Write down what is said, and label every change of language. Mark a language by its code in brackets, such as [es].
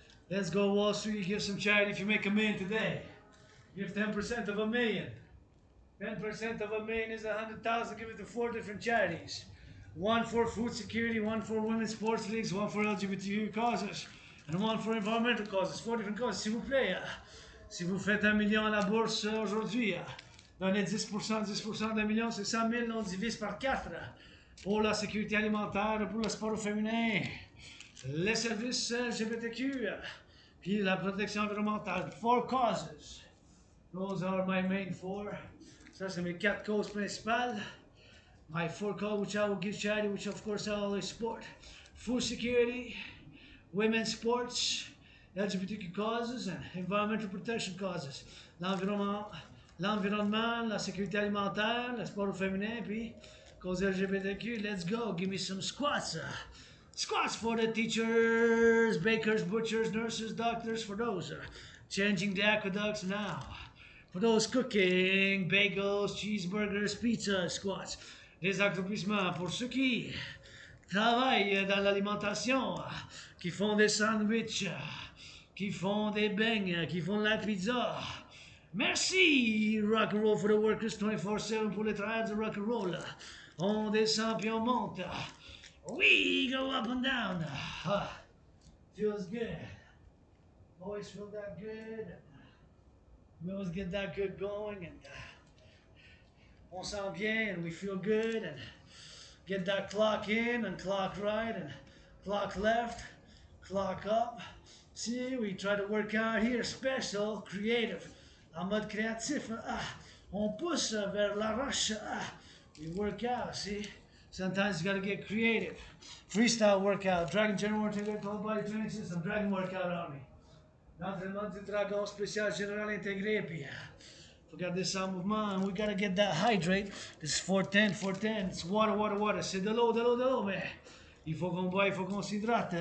[en] Let's go Wall Street, give some charity if you make $1 million today. Give 10% of $1 million. 10% of $1 million is 100,000, give it to 4 different charities. One for food security, one for women's sports leagues, one for LGBTQ causes, and one for environmental causes. 4 different causes, [fr] s'il vous plaît. Si vous faites $1 million à la bourse aujourd'hui, donnez 10%, 10% d'1 million, c'est 100 000, on divise par 4. Pour la sécurité alimentaire, pour le sport au féminin, les services LGBTQ, puis la protection environnementale. [en] 4 causes. Those are my main 4. [fr] Ça, c'est mes 4 causes principales. [en] My 4 causes which I will give charity, which of course I always support. Food security, women's sports, LGBTQ causes, and environmental protection causes. [fr] L'environnement, la sécurité alimentaire, le sport au féminin, puis cause LGBTQ. [en] Let's go, give me some squats. Squats for the teachers, bakers, butchers, nurses, doctors, for those changing the aqueducts now. For those cooking, bagels, cheeseburgers, pizza, squats. [fr] Des accomplissements pour ceux qui travaillent dans l'alimentation, qui font des sandwichs, qui font des beignes, qui font de la pizza. [en] Merci, Rock&Roll for the workers 24/7 [fr] pour les travailleurs de Rock&Roll. On descend puis on monte. [en] We go up and down. Feels good. Always feel that good. We always get that good going, and [fr] on sent bien, [en] and we feel good, and get that clock in and clock right and clock left, clock up. See, we try to work out here, special, creative, [fr] en mode créatif. On pousse vers la roche. [en] We work out, see? Sometimes you gotta get creative. Freestyle workout, Dragon General Integrate Whole Body Training System, Dragon Workout on me. [fr] L'entraînement du dragon spécial général intégré, puis [en] Forgot this sound movement, and we gotta get that hydrate. This is 410, 410. It's water, water, water. [fr] C'est de l'eau, mais il faut qu'on boive, il faut qu'on s'hydrate.